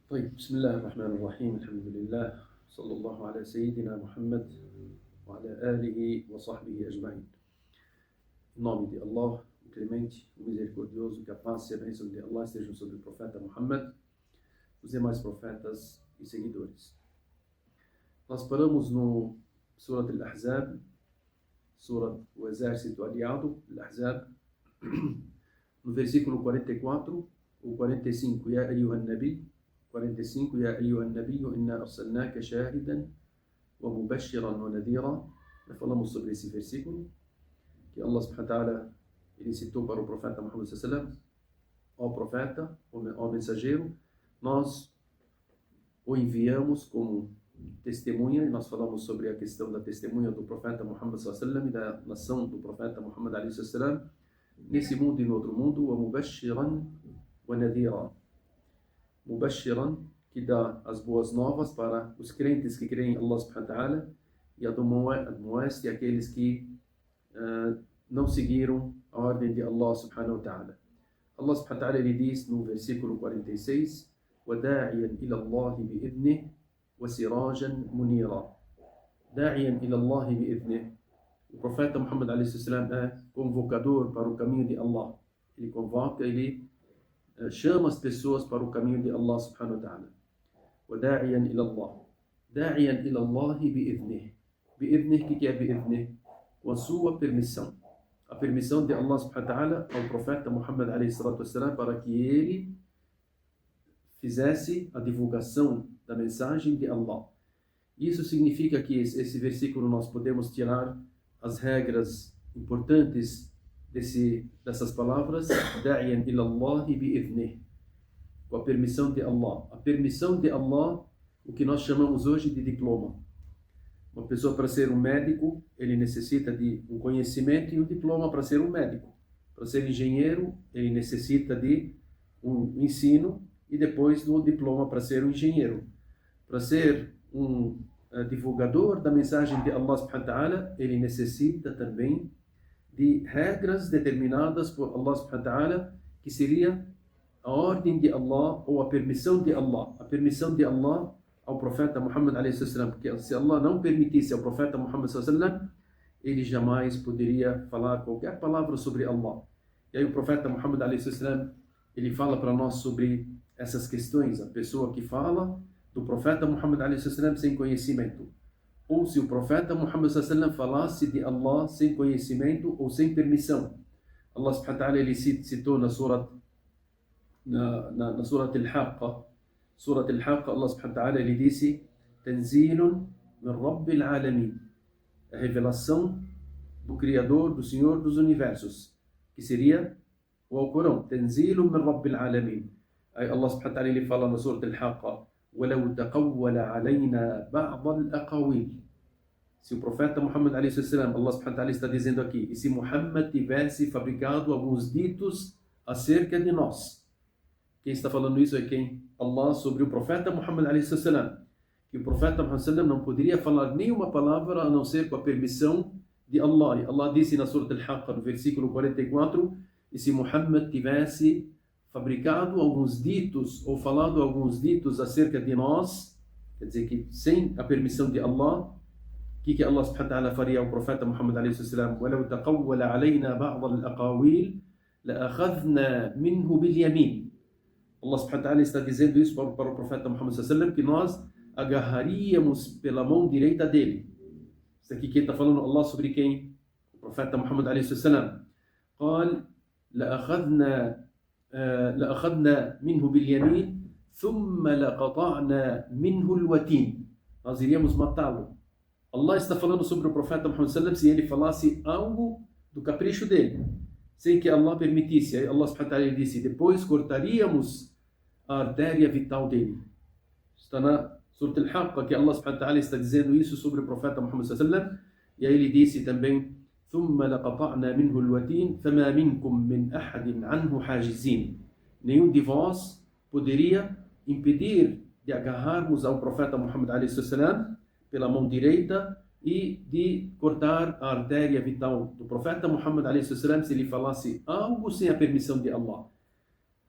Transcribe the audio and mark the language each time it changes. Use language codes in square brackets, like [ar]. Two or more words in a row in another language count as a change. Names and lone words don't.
[ar] طيب بسم الله الرحمن الرحيم الحمد لله صلى الله على سيدنا Muhammad وعلى آله وصحبه أجمعين. [pt] Em nome de Allah, o Clemente, o Misericordioso, que a paz e a bênção de Allah estejam sobre o profeta Muhammad, os demais profetas e seguidores. Nós paramos no Surat Al-Ahzab, Surat o Exército Aliado, Al-Ahzab, no versículo 44 ou 45, [ar] يا أيها النبي، 45، يا أيها النبي، إنا أرسلناك شاهدا ومبشرا ونذيرا. [pt] Nós falamos sobre esse versículo, que [ar] الله سبحانه وتعالى [pt] ele citou para o profeta Muhammad [ar] صلى الله عليه وسلم: [pt] ó profeta, ó mensageiro, nós o enviamos como testemunha, e nós falamos sobre a questão da testemunha do profeta Muhammad [ar] صلى الله عليه وسلم [pt] e da nação do profeta Muhammad [ar] عليه وسلم [pt] nesse mundo e no outro mundo, [ar] ومبشرا ونذيرا. [pt] Mubashiran, que dá as boas novas para os crentes que creem em [ar] الله سبحانه وتعالى, [pt] e admoeste aqueles que não seguiram a ordem de [ar] الله سبحانه وتعالى. الله سبحانه وتعالى [pt] ele diz no versículo 46: [ar] وَدَاعِيًا إِلَى اللَّهِ بِإِذْنِهِ وَسِرَاجًا مُنِيرًا. دَاعِيًا إِلى اللَّهِ بِإِذْنِهِ. [pt] O profeta Muhammad a.s. é convocador para o caminho de Allah. Ele convoca, ele chama as pessoas para o caminho de [ar] الله سبحانه وتعالى. وَدَاعِيًا إِلَى اللَّهِ. دَاعِيًا إِلى اللَّهِ بِإِذْنِهِ. بِإِذْنِهِ, [pt] que é بِإِذْنِهِ? Com a sua permissão. A permissão de [ar] الله سبحانه وتعالى [pt] ao profeta Muhammad a.s. para que ele fizesse a divulgação da mensagem de Allah. Isso significa que esse versículo nós podemos tirar as regras importantes dessas palavras, [ar] داعيا إلى الله بإذنه, [pt] com a permissão de Allah. A permissão de Allah, o que nós chamamos hoje de diploma. Uma pessoa, para ser um médico, ele necessita de um conhecimento e um diploma para ser um médico. Para ser engenheiro, ele necessita de um ensino e depois de um diploma para ser um engenheiro. Para ser um divulgador da mensagem de [ar] الله سبحانه وتعالى, [pt] ele necessita também de regras determinadas por [ar] الله سبحانه وتعالى, [pt] que seria a ordem de Allah ou a permissão de Allah. A permissão de Allah ao profeta Muhammad a.s. porque se Allah não permitisse ao profeta Muhammad a.s., ele jamais poderia falar qualquer palavra sobre Allah. E aí o profeta Muhammad a.s. ele fala para nós sobre essas questões. A pessoa que fala do profeta Muhammad a.s. sem conhecimento, ou se o profeta Muhammad a.s. falasse de Allah sem conhecimento ou sem permissão. [ar] الله سبحانه وتعالى [pt] ele citou na Surat Al-Haqqa. Surat Al-Haqqa, [ar] الله سبحانه وتعالى [pt] ele disse: [ar] تنزيل من رب العالمين. [pt] A revelação do Criador, do Senhor dos Universos, que seria o Alcorão. [ar] تنزيل من رب العالمين. [pt] Aí [ar] الله سبحانه وتعالى [pt] ele fala na Surat Al-Haqqa: [ar] وَلَوْ تَقَوَّلَ عَلَيْنَا بَعْضَ الْأَقَاوِيلِ. [pt] Se o profeta Muhammad a.s., [ar] الله سبحانه وتعالى [pt] está dizendo aqui, e se Muhammad tivesse fabricado alguns ditos acerca de nós. Quem está falando isso é quem? Allah, sobre o profeta Muhammad a.s. Que o profeta Muhammad a.s. não poderia falar nenhuma palavra a não ser com a permissão de Allah. E Allah disse na Surat Al-Haqqa, no versículo 44, e se Muhammad tivesse fabricado alguns ditos ou falado alguns ditos acerca de nós, quer dizer que sem a permissão de Allah, o que [ar] الله سبحانه وتعالى [pt] faria ao profeta Muhammad a.s. [ar] وَلَوْ تَقَوَّلَ عَلَيْنَا بَعْضَ الْأَقَاوِيلِ لَأَخَذْنَا مِنْهُ بِالْيَمِينِ. الله سبحانه وتعالى [pt] está dizendo isso para o profeta Muhammad a.s. que nós agarraríamos pela mão direita dele. Isso aqui quem está falando, Allah, sobre quem? O profeta Muhammad a.s. [ar] قال لأخذنا منه باليمين ثم لقطعنا منه الوتين. [pt] Nós iríamos matá-lo. Allah está falando sobre o profeta Muhammad [ar] صلى الله عليه وسلم [pt] se ele falasse algo do capricho dele, sem que Allah permitisse. Aí [ar] الله سبحانه وتعالى [pt] disse: depois cortaríamos a artéria vital dele. Está na Surat Al-Haqqa que [ar] الله سبحانه وتعالى [pt] está dizendo isso sobre o profeta Muhammad [ar] صلى الله عليه وسلم. [pt] E aí ele disse também: [ar] ثم لقطعنا منه الوتين فما منكم من أحد عنه حاجزين. [pt] Nenhum de vós poderia impedir de agarrarmos ao profeta Muhammad a.s. pela mão direita e de cortar a artéria vital do profeta Muhammad a.s. se ele falasse algo sem a permissão de Allah.